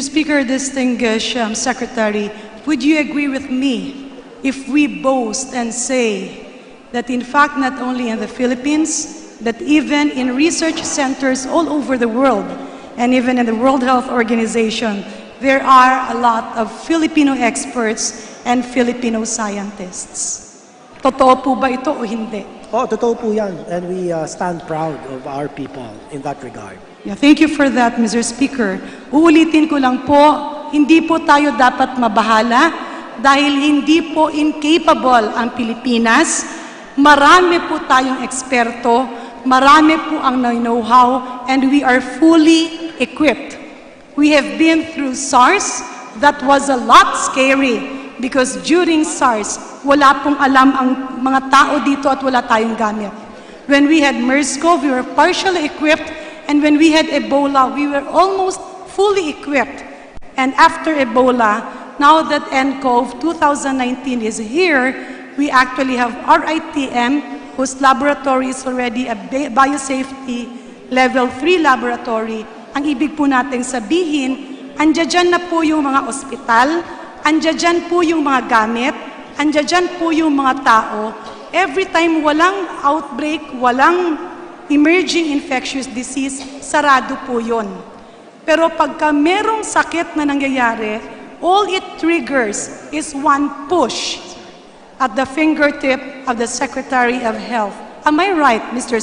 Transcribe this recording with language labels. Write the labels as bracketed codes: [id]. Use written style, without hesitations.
[en] Speaker, distinguished Secretary, would you agree with me if we boast and say that in fact not only in the Philippines, but even in research centers all over the world, and even in the World Health Organization, there are a lot of Filipino experts and Filipino scientists. [tl] Totoo po ba ito o hindi? Totoo po yan. [en] And we stand proud of our people in that regard. Yeah, thank you for that, Mr. Speaker. [tl] Uulitin ko lang po, hindi po tayo dapat mabahala dahil hindi po incapable ang Pilipinas. Marami po tayong eksperto, marami po ang know-how, [en] and we are fully equipped. We have been through SARS. That was a lot scary because during SARS, [tl] wala pong alam ang mga tao dito at wala tayong gamit. [en] When we had MERS-CoV, we were partially equipped, and when we had Ebola, we were almost fully equipped. And after Ebola, now that nCoV 2019 is here, we actually have RITM, whose laboratory is already a biosafety level 3 laboratory. [tl] Ang ibig po natin sabihin, andyan na po yung mga ospital, andyan po yung mga gamit, andyan po yung mga tao. Every time walang outbreak, walang emerging infectious disease, sarado po yun. Pero pagka merong sakit na nangyayari, [en] all it triggers is one push at the fingertip of the Secretary of Health. Am I right, Mr.